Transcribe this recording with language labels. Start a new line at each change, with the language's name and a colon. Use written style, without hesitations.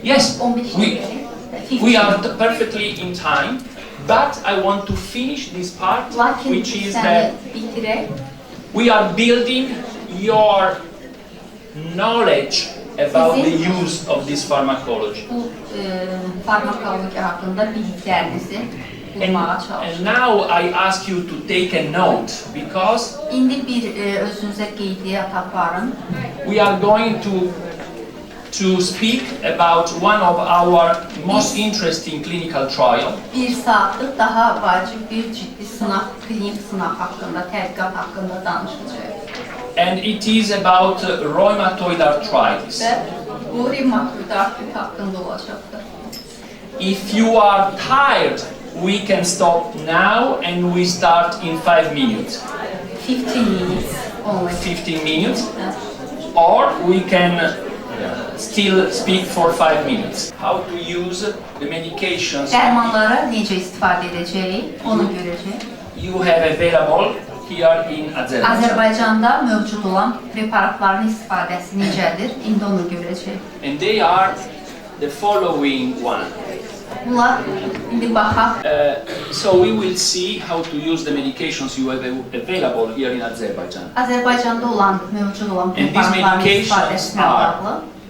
English: Yes, we are perfectly in time, but I want to finish this part, which is that we are building your knowledge about the use of this pharmacology.
Azerbaijani: Bu farmakologiya haqqında biliklərinizi bulmağa çalışın.
English: And now I ask you to take a note because
Azerbaijani: İndi bir özünüzə qeydiyyat aparın.
English: We are going to speak about one of our most interesting clinical trial.
Azerbaijani: Bir saatlıq daha vacib bir ciddi sınaq, klinik sınaq haqqında, tədqiqat haqqında danışacağıq.
English: And it is about rheumatoid arthritis.
Azerbaijani: Və bu rheumatoid artrit haqqında olacaqdır.
English: If you are tired, we can stop now and we start in 5 minutes. 15 minutes only. 15 minutes. Or we can still speak for 5 minutes. How to use the medications
Azerbaijani: Dərmanları necə istifadə edəcəyik, onu görəcəyik.
English: you have available here in Azerbaijan.
Azerbaijani: Azərbaycanda mövcud olan preparatların istifadəsi necədir, indi onu görəcəyik.
English: And they are the following one.
Azerbaijani: Bunlar indi baxaq.
English: So we will see how to use the medications you have available here in Azerbaijan.
Azerbaijani: Azərbaycanda olan, mövcud olan preparatların istifadəsinə bağlı.